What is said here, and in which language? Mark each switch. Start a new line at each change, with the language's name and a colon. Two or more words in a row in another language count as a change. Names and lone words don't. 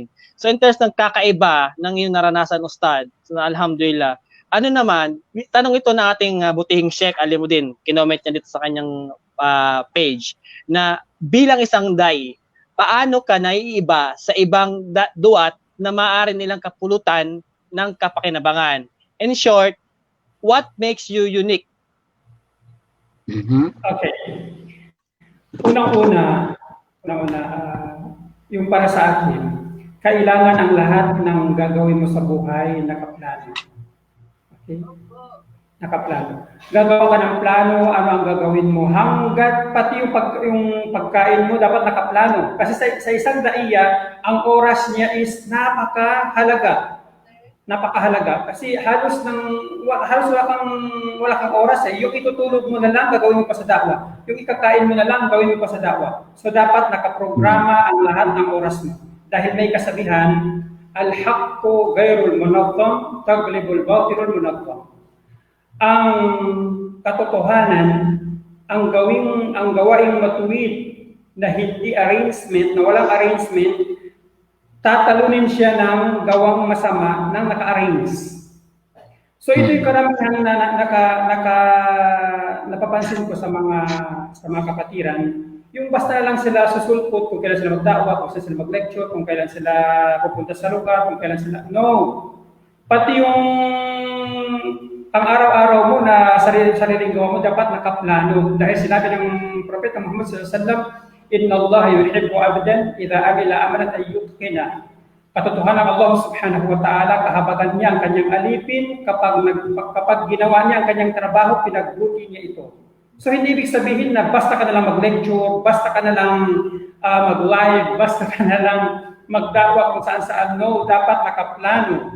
English: So in terms
Filipino: ng kakaiba ng yung naranasan Ustad, so, alhamdulillah. Ano naman, tanong ito na ating butihing Sheikh Alimuddin, kinoment niya dito sa kanyang page, na bilang isang dai, paano ka naiiba sa ibang duat na maaari nilang kapulutan ng kapakinabangan?
English: In short, what makes you unique? Okay.
Filipino: Unang-una, yung para sa akin, kailangan ang lahat ng gagawin mo sa buhay nakaplano. Okay? Nakaplano. Gagawa ka ng plano, ano ang gagawin mo, hanggat pati yung pagkain mo dapat nakaplano. Kasi sa isang daiya, ang oras niya is napakahalaga. Kasi halos wala kang oras eh. Yung itutulog mo na lang, gagawin mo pa sa da'wa. Yung ikakain mo na lang, gawin mo pa sa da'wa. So dapat nakaprograma ang lahat ng oras mo. Dahil may kasabihan,
Arabic: الحق غير المنظم، يغلبه الباطل المنظم.
Filipino: Ang katotohanan, ang gawaing matuwid na hindi arrangement, na walang arrangement, tatalunin siya ng gawang masama ng naka-arrange. So ito yung karamihan na napapansin ko sa mga kapatiran. Yung basta lang sila susulpot kung kailan sila magda'wa, kung sila mag-lecture, kung kailan sila pupunta sa lugar, kung kailan sila... No! Pati yung pang-araw-araw mo na sariling gawa mo dapat nakaplano. Dahil sinabi ng Propeta Muhammad
Arabic: صلى الله عليه وسلم، إن الله يحب عبدا إذا عمل عملا أن يتقنه. Katotohanan الله سبحانه وتعالى,
Filipino: kahabagan niya ang kanyang alipin kapag ginawa niya ang kanyang trabaho, pinagbuti niya ito. So hindi ibig sabihin na basta ka na lang mag-lecture, basta ka na lang mag-live, basta ka na lang magdawa kung saan-saan. No, dapat nakaplano.